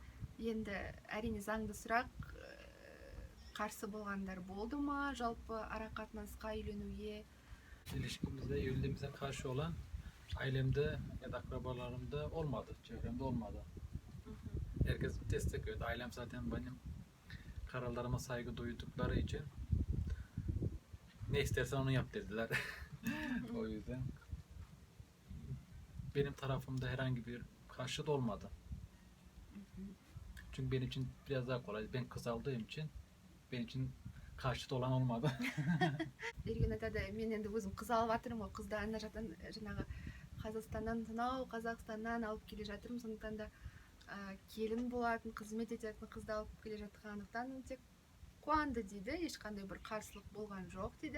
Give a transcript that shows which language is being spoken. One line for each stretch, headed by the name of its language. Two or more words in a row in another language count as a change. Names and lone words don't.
Kazakh: Енді әрине заңды сұрақ, қарсы болғандар болды ма жалпы арақатынасқа, үйленуге?
Turkish: İlişkimizde, evliliğimize karşı olan ailemde ya da akrabalarımda olmadı, çevremde olmadı. Herkes destek verdi. Ailem zaten benim kararlarıma saygı duydukları için ne istersen onu yap dediler. O yüzden benim tarafımda herhangi bir karşıt olmadı. Çünkü benim için biraz daha kolay. Ben kız aldığım için benim için karşıt olan olmadı.
Kazakh: Эрген айтады, мен енді өзім қыз алып жатырмын ғой, қызды ана жақтан жаңағы Қазақстаннан, сонау Қазақстаннан алып келе жатырмын, сондықтан да келін болатын, қызмет ететін қызды алып келе жатқандықтан тек қуанды дейді, ешқандай бір қарсылық болған жоқ дейді.